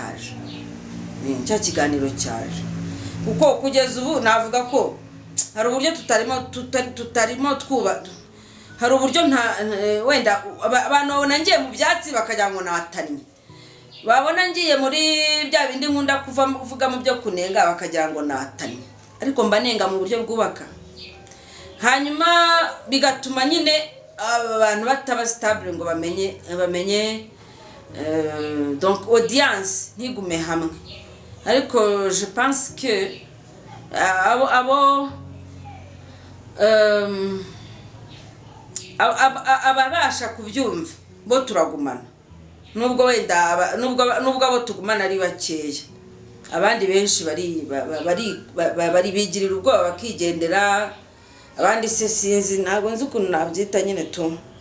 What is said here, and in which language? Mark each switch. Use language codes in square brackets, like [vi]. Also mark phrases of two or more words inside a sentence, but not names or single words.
[rw] cyaje kuko kugeza ubu navuga ko hari uburyo tutarimo twuba, hari uburyo wenda abantu babona ngiye mu byatsi bakajya ngo natanye, babona ngiye muri bya bindi nkunda kuvuga mu byo kunenga bakagira ngo natanye, ariko mba nenga mu buryo bwubaka. Hanyuma bigatuma nyine abantu bataba stable ngo bamenye donc audience ntigume hamwe. Ariko [fr] je pense que [rw] ababasha kubyumva bo turagumana, nubwo wenda nubwo abo tugumana ari bakeya, abandi benshi bari bigirira ubwoba bakigendera, abandi se sinzi, ntabwo nzi ukuntu nabyita nyine tu.